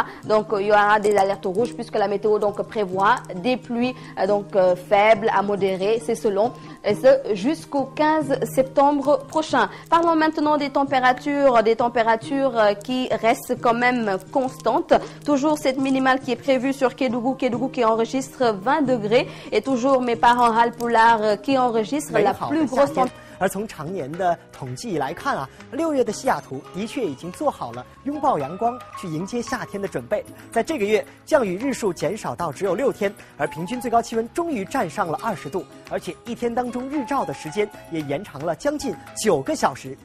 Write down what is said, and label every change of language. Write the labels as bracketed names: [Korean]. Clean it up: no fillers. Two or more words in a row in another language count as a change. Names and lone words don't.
[French] Donc il y aura des alertes rouges puisque la météo donc prévoit des pluies faibles à modérées, c'est selon, et ce jusqu'au 15 septembre prochain. Parlons maintenant des températures qui restent quand même constantes. Toujours cette minimale qui est prévue sur Kédougou qui enregistre 20 degrés et toujours mes parents Halpular qui enregistrent la plus grosse température. [Chinese] 而从常年的统计来看啊，6月的西雅图的确已经做好了拥抱阳光去迎接夏天的准备。在这个月，降雨日数减少到只有6天，而平均最高气温终于站上了20度，而且一天当中日照的时间也延长了将近9个小时。